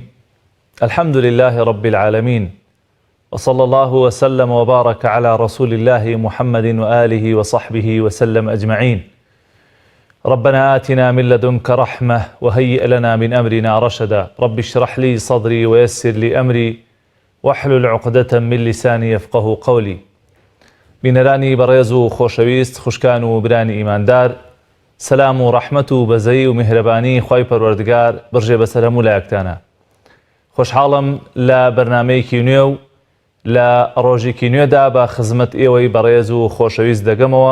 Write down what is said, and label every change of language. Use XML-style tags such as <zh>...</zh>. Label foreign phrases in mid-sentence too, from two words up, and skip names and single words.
<ar>الحمد لله رب العالمين، وصلى الله وسلم وبارك على رسول الله محمد وآله وصحبه وسلم أجمعين. ربنا آتنا من لدنك رحمة وهيئ لنا من أمرنا رشدا. رب اشرح لي صدري ويسر لي أمري واحلل عقدة من لساني يفقه قولي.</ar> <ckb>بینەرانی بەڕێز و خۆشەویست، خوشکان و برانی ئیماندار، سەلام و ڕەحمەت و بەزەی و میهرەبانی خوای پەروەردگار بڕژێ بەسەر هەموو لایەکتانە. خۆشحاڵم لە بەرنامەیەکی نوێ و لە ڕۆژێکی نوێدا بە خزمەت ئێوەی بەڕێز و خۆشەویست دەگەمەوە.</ckb>